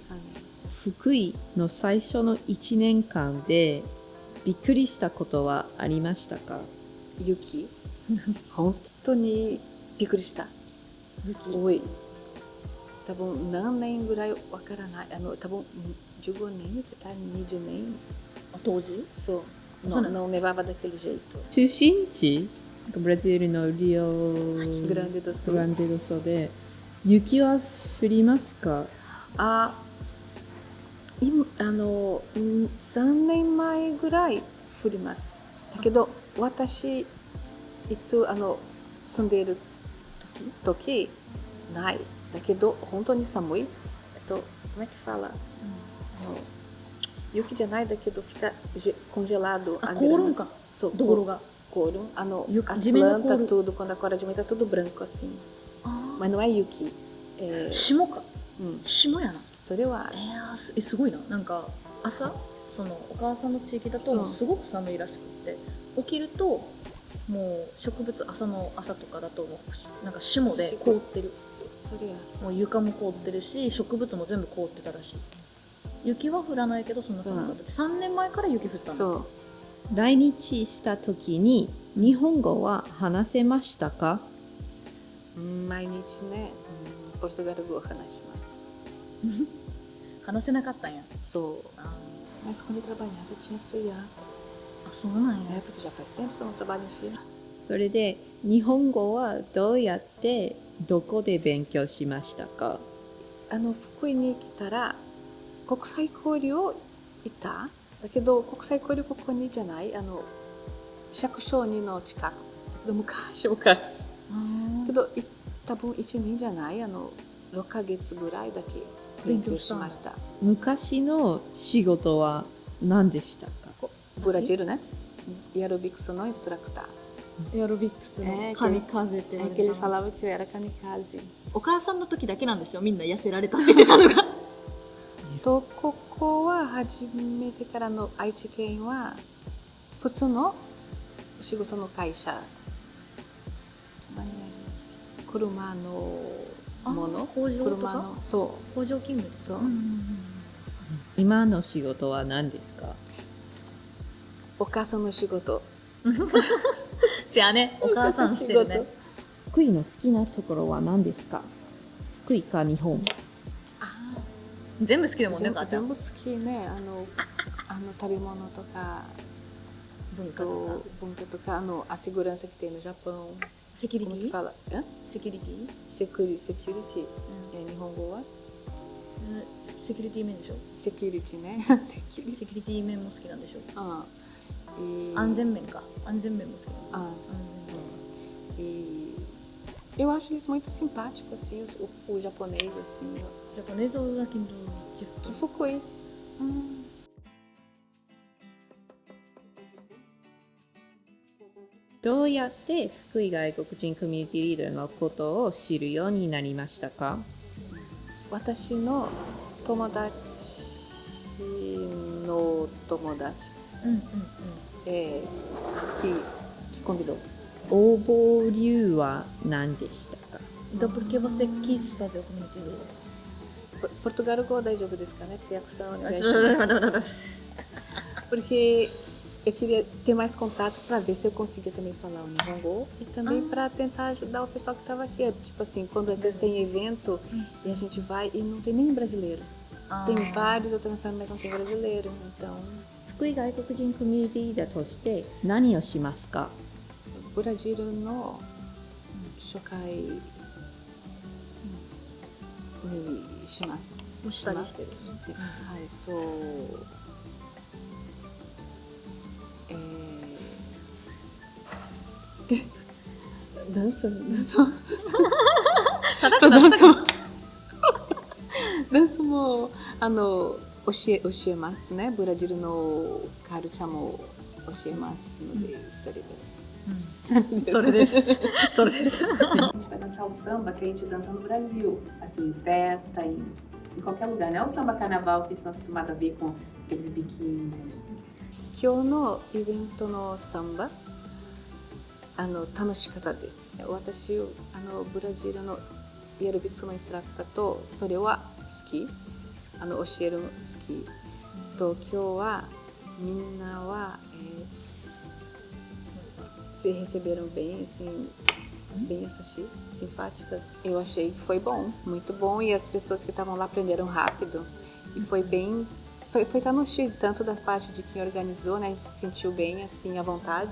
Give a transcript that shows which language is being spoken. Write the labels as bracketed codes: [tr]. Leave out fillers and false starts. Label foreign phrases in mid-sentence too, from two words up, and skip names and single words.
[ja] 福井の最初の1年間でびっくりしたことはありましたか？雪本当にびっくりした。多い。多分何年ぐらいわからない。多分15年、20年。当時？ [pt] そう。Não nevava daquele jeito. [ja] 中心地ブラジルのリオグランデドソで雪は降りますか？3年前ぐらい降ります。だけど私いつ住んでいる時ないだけど本当に寒い。 [pt] como é que fala? [ja] 雪じゃないだけどcongelado. 凍るんか。そう道路が [pt] 凍る。as plantas tudo quando acorda de manhã tá tudo branco assim. Mas não é 雪。 [ja] 霜か。霜やな。それはすごいな。なんか朝お母さんの地域だとすごく寒いらしくって起きるともう植物朝とかだとなんか霜で凍ってる。もう床も凍ってるし植物も全部凍ってたらしい。雪は降らないけどそんな寒かったって。3年前から雪降ったんだ。そう。来日した時に日本語は話せましたか？毎日ね、ポルトガル語を話します。話せなかったんや。 [pt] そう。Mas quando eu trabalhava eu tinha que estudar. [ja] そうなんや。 [pt] Porque já faz tempo que eu não trabalho em fila. [ja] それで日本語はどうやってどこで勉強しましたか？福井に来たら国際交流を行った。だけど国際交流ここにじゃない。釈小2の近く。昔。けど多分1年じゃない。6ヶ月ぐらいだけ勉強しました。昔の仕事は何でしたか？ブラジルね。エアロビクスのインストラクター。エアロビクスのカミカゼって言われてた。 [pt] Eles falavam que eu era kamikaze。 [ja] お母さんの時だけなんですよ。みんな痩せられたって言ってたのが。とここは初めてからの愛知県は普通の仕事の会社、車のもの、工場と車かのそ工場勤務そう、今の仕事は何ですか？お母さんの仕事。せやね、お母さんしてるね。福井の好きなところは何ですか？福井か日本？全部好きだもんね、お母ちゃん。全部好きね。食べ物とか文化とか文化とか [pt] a segurança que tem no Japão。 [ja] セキュリテ [pt] Como que [ja] ィ [pt] fala? Hã? [ja] セキュリティ Security。日本語はセキュリティ面でしょ。セキュリティね。セキュリテセキュリティ面も好きなんでしょ。ィ。安全面か。安全面も好きなの。 [pt] Eu acho eles muito simpáticos, assim, o japonês, assim. [ja] ジャパネーズだけど、 [pt] De Fukui. [ja] どうやって福井外国人コミュニティリーダーのことを知るようになりましたか？私の友達の友達、 [pt] que convidou. [ja] 応募理由は何でしたか？ [pt] Então, por que você quis fazer o [en] community leader? [pt] Portugal igual da jogo desse cara, né? Não. Porque eu queria ter mais contato para ver se eu conseguia também falar o Nihongo e também para tentar ajudar o pessoal que estava aqui. Tipo assim, quando às vezes tem evento e a gente vai e não tem nem brasileiro. Tem vários outros nacionais, mas não tem brasileiro. Então, [ja] 福井外国人コミュニティリーダーとして何をしますか？ブラジルの初回にします。もうしたりしてる。はいダンスも教えますね。ブラジルのカルチャーも教えますので、それです。それです。それです。 [pt] A gente vai dançar o samba que a gente dança no Brasil, assim, em festa, em qualquer lugar, não é o samba carnaval que eles estão acostumados a ver com aqueles biquíni. [ja] 今日のイベントのサンバ、楽しかったです。私、ブラジルのエアロビクスのインストラクターとそれは好き、教えるの好きと、今日はみんなは、 [pt] se receberam bem, assim, bem simpática. Eu achei que foi bom, muito bom, e as pessoas que estavam lá aprenderam rápido e foi bem, foi 楽しい, tanto da parte de quem organizou, né, a gente se sentiu bem, assim, à vontade.